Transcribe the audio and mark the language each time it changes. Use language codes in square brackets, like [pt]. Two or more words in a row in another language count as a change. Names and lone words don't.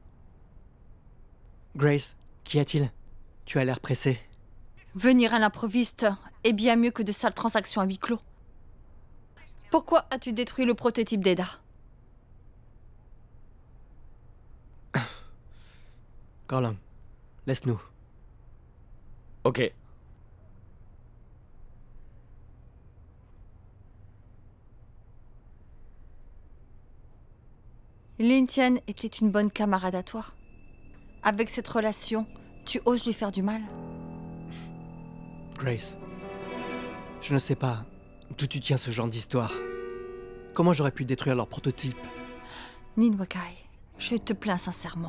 [fr] Grace, qu'y a-t-il? Tu as l'air pressée. Venir à l'improviste est bien mieux que de sales transactions à huis clos. Pourquoi as-tu détruit le prototype d'Eda? Garland, laisse-nous. Ok. Lin Tian était une bonne camarade à toi. Avec cette relation, tu oses lui faire du mal? Grace, je ne sais pas d'où tu tiens ce genre d'histoire. Comment j'aurais pu détruire leur prototype? Nin Wakai, je te plains sincèrement.